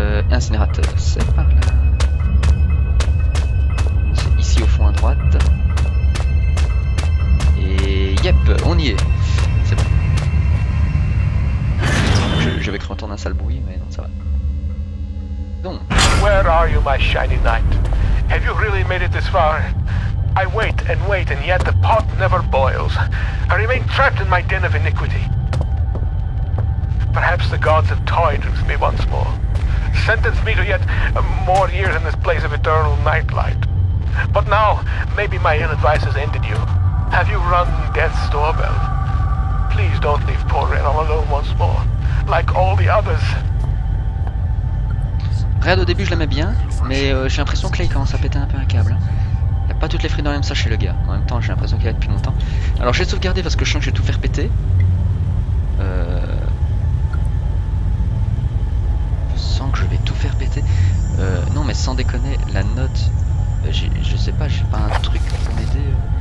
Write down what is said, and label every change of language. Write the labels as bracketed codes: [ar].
[fr] Incinérateur, c'est par là. C'est ici au fond à droite. Et Yep, on y est. C'est bon. J'avais cru entendre un sale bruit, mais non, ça va. Donc. [en] Where are you, my shiny knight? Have you really made it this far? I wait, and yet the pot never boils. I remain trapped in my den of iniquity. Perhaps the gods have toyed with me once more. Sentenced me to yet more years in this place of eternal nightlight. But now, maybe my ill advice has ended you. Have you rung death's doorbell? Please don't leave poor Ren all alone once more, like all the others. [fr] Red au début je l'aimais bien, mais j'ai l'impression que là il commence à péter un peu un câble. Hein. Il a pas toutes les frites dans le même sac chez le gars. En même temps j'ai l'impression qu'il est là depuis longtemps. Alors je vais sauvegarder parce que je sens que je vais tout faire péter. Je sens que je vais tout faire péter. Non mais sans déconner, la note, je sais pas, j'ai pas un truc pour m'aider.